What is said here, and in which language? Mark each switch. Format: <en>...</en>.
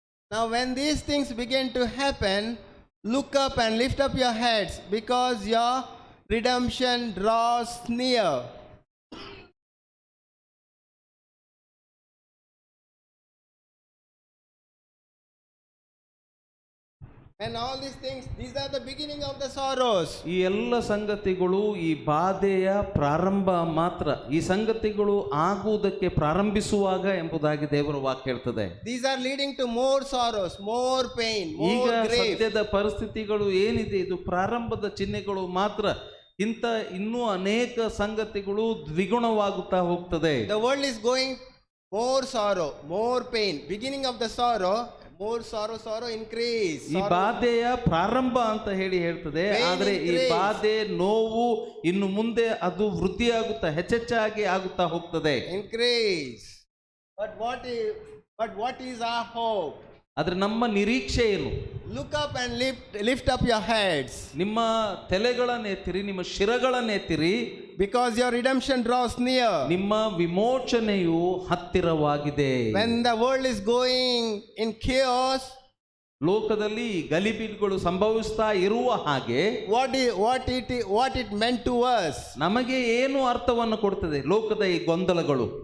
<en>Now when these things begin to happen, look up and lift up your heads, because your redemption draws near. And all these things, these are the beginning of the sorrows.</en> <kn>ಈ ಎಲ್ಲ ಸಂಗತಿಗಳು ಈ ಬಾಧೆಯ ಪ್ರಾರಂಭ ಮಾತ್ರ. ಈ ಸಂಗತಿಗಳು ಆಗುವುದಕ್ಕೆ ಪ್ರಾರಂಭಿಸುವಾಗ ಎಂಬುದಾಗಿ ದೇವರ ವಾಕ್ಯ ಹೇಳ್ತದೆ.</kn> <en>These are leading to more sorrows, more pain,</en> <kn>ಈಗ</kn> <en>more grief.</en> <kn>ಸದ್ಯದ ಪರಿಸ್ಥಿತಿಗಳು ಏನಿದೆ ಇದು ಪ್ರಾರಂಭದ ಚಿಹ್ನೆಗಳು ಮಾತ್ರ. ಇಂಥ ಇನ್ನೂ ಅನೇಕ ಸಂಗತಿಗಳು ದ್ವಿಗುಣವಾಗುತ್ತಾ ಹೋಗ್ತದೆ.</kn> <en>The world is going more sorrow, more pain. Beginning of the sorrow, more sorrow increase.</en> <kn>ಈ ಬಾಧೆಯ ಪ್ರಾರಂಭ ಅಂತ ಹೇಳಿ ಹೇಳ್ತದೆ. ಆದ್ರೆ ಈ ಬಾಧೆ ನೋವು ಇನ್ನು ಮುಂದೆ ಅದು ವೃದ್ಧಿಯಾಗುತ್ತಾ ಹೆಚ್ಚೆಚ್ಚಾಗಿ ಆಗುತ್ತಾ ಹೋಗ್ತದೆ.</kn> <en>Increase. But what is our hope?</en> <kn>ಆದ್ರೆ ನಮ್ಮ ನಿರೀಕ್ಷೆ ಏನು?</kn> <en>Look up and lift up your heads.</en> <kn>ನಿಮ್ಮ ತಲೆಗಳನ್ನೆತ್ತಿರಿ, ನಿಮ್ಮ ಶಿರಗಳನ್ನೆತ್ತಿರಿ,</kn> <en>because your redemption draws near.</en> <kn>ನಿಮ್ಮ ವಿಮೋಚನೆಯು ಹತ್ತಿರವಾಗಿದೆ.</kn> <en>When the world is going in chaos,</en> <kn>ಲೋಕದಲ್ಲಿ ಗಲಿಬಿಲಿಗಳು ಸಂಭವಿಸ್ತಾ ಇರುವ ಹಾಗೆ</kn> <en>what it meant to us,</en> <kn>ನಮಗೆ ಏನು ಅರ್ಥವನ್ನು ಕೊಡ್ತದೆ ಲೋಕದ ಈ ಗೊಂದಲಗಳು?</kn>